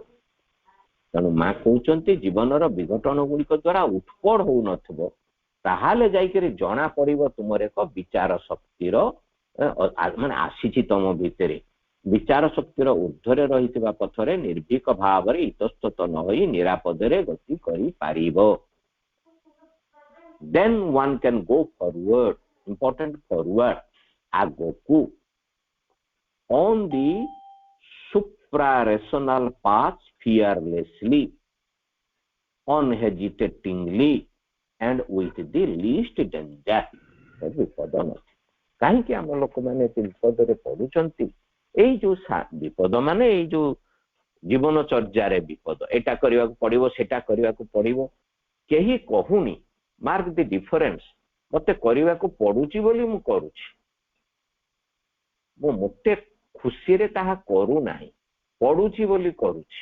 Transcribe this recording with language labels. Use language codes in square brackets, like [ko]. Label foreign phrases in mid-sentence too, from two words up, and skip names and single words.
[or] ତେଣୁ ମା କହୁଛନ୍ତି ଜୀବନର ବିଘଟନ ଗୁଡ଼ିକ ଦ୍ୱାରା ଉତ୍ପଡ଼ ହଉନଥିବ, ତାହେଲେ ଯାଇକରି ଜଣା ପଡିବ ତୁମର ଏକ ବିଚାର ଶକ୍ତିର ମାନେ ଆସିଛି ତମ ଭିତରେ। ବିଚାର ଶକ୍ତିର ଉର୍ଦ୍ଧ୍ୱରେ ରହିଥିବା ପଥରେ ନିର୍ଭୀକ ଭାବରେ ଇତସ୍ତତ ନ ହୋଇ ନିରାପଦରେ ଗତି କରିପାରିବ। [en] Then one can go forward, important forward, ଆଗକୁ on the supra-rational path fearlessly, unhesitatingly and with the least danger. [or] ବିପଦ નથી। କାହିଁକି ଆମ ଲୋକମାନେ ଏତେ ବିପଦରେ ପଡୁଛନ୍ତି? ଏଇ ଯୋଉ ବିପଦ ମାନେ ଏଇ ଯୋଉ ଜୀବନଚର୍ଯ୍ୟାରେ ବିପଦ, ଏଇଟା କରିବାକୁ ପଡିବ, ସେଟା କରିବାକୁ ପଡିବ। କେହି କହୁନି [en] mark the difference, [or] ମତେ କରିବାକୁ ପଡୁଛି ବୋଲି ମୁଁ କରୁଛି, ମୁଁ ମୋଟେ ଖୁସିରେ ତାହା କରୁନାହିଁ, ପଡୁଛି ବୋଲି କରୁଛି।